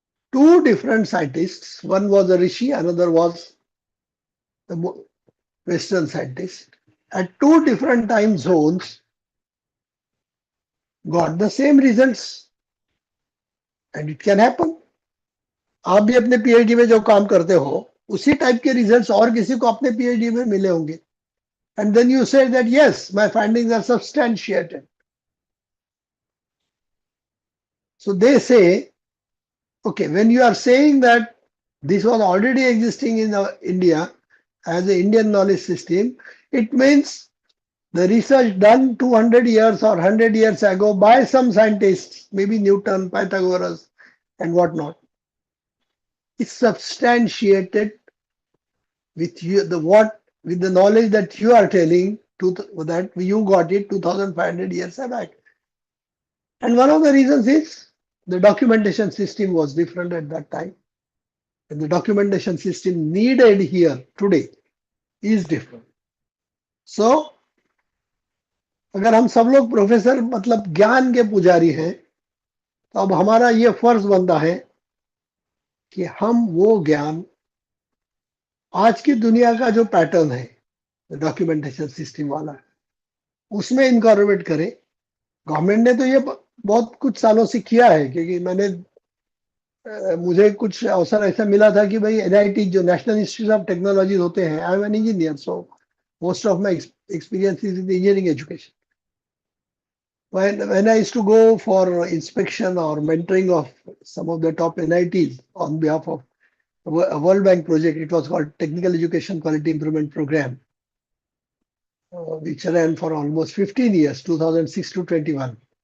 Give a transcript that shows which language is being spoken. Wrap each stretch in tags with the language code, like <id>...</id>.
<en>Two different scientists, one was a Rishi, another was the Western scientist, at two different time zones got the same results, and it can happen.</en> <hi>आप भी अपने PhD में जो काम करते हो उसी टाइप के रिजल्ट्स और किसी को अपने पीएचडी में मिले होंगे,</hi> <en>and then you say that yes, my findings are substantiated. So they say, okay, when you are saying that this was already existing in India as an Indian knowledge system, it means the research done 200 years or 100 years ago by some scientists, maybe Newton, Pythagoras, and whatnot, is substantiated with with the knowledge that you are telling that you got it 2,500 years back. And one of the reasons is the documentation system was different at that time. And the documentation system needed here today is different.</en> <hi>So, अगर हम सब लोग professor मतलब ज्ञान के पुजारी हैं, तो अब हमारा ये फर्ज बनता है कि हम वो ज्ञान आज की दुनिया का जो पैटर्न है डॉक्यूमेंटेशन सिस्टम वाला, उसमें इनकॉर्पोरेट करें। गवर्नमेंट ने तो ये बहुत कुछ सालों से किया है, क्योंकि मुझे कुछ अवसर ऐसा मिला था कि भाई एनआईटी जो नेशनल इंस्टीट्यूट ऑफ टेक्नोलॉजी होते हैं,</hi> <en>I am an engineer, so most of my experience is in the engineering education. When I used to go for inspection or mentoring of some of the top NITs on behalf of a World Bank project, it was called Technical Education Quality Improvement Program, which ran for almost 15 years, 2006 to 21.</en>